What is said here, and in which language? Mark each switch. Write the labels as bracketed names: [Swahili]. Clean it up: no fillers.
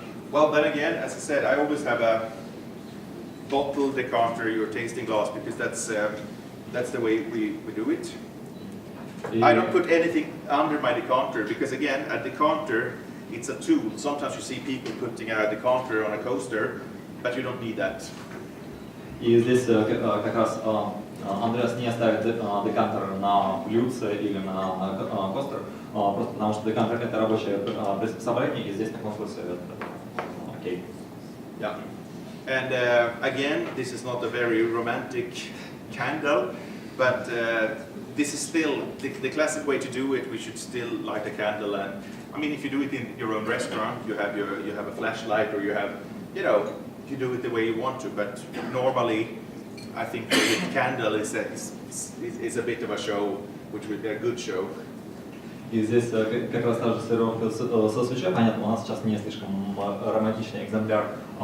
[English] Well, then again, as I said, I always have a bottle, decanter, your tasting glass, because that's the way we do it. I don't put anything under my decanter, because again, a decanter, it's a tool. Sometimes you see people putting a decanter on a coaster, but you don't need that. [Russian] И здесь как раз Andreas не ставит декантер на блюдце или на костер, просто потому что декантер это рабочее приспособление, и здесь в таком случае это окей. [English] Yeah. And again, this is not a very romantic candle, but this is still the classic way to do it. We should still light a candle, and I mean, if you do it in your own restaurant, you have a flashlight, or you have, you do it the way you want to. But normally, I think the candle is a bit of a show, which would be a good show. [Russian] И здесь как раз та же сервировка со свечой. Понятно, у нас сейчас не слишком романтичный экземпляр